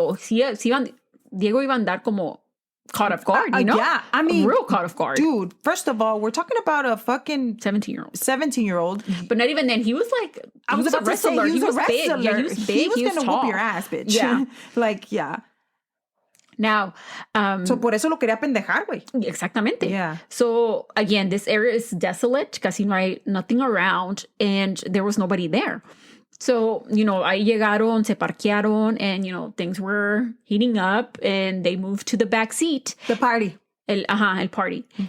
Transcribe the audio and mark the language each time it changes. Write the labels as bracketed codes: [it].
[es] So Diego iba a andar como [en] caught off guard, Yeah, I mean, real caught off guard. Dude, first of all, we're talking about a fucking 17-year-old. But not even then. He was I was about to say, he was big. Yeah, he was big. He was going to whoop your ass, bitch. Yeah. Yeah. Now, [es] so por eso lo quería pendejar, güey. Exactamente. [en] Yeah. So again, this area is desolate, [es] casi no hay [en] nothing around, and there was nobody there. So, [es] ahí llegaron, se parquearon, [en] and, things were heating up, and they moved to the back seat. The party. [es] El party.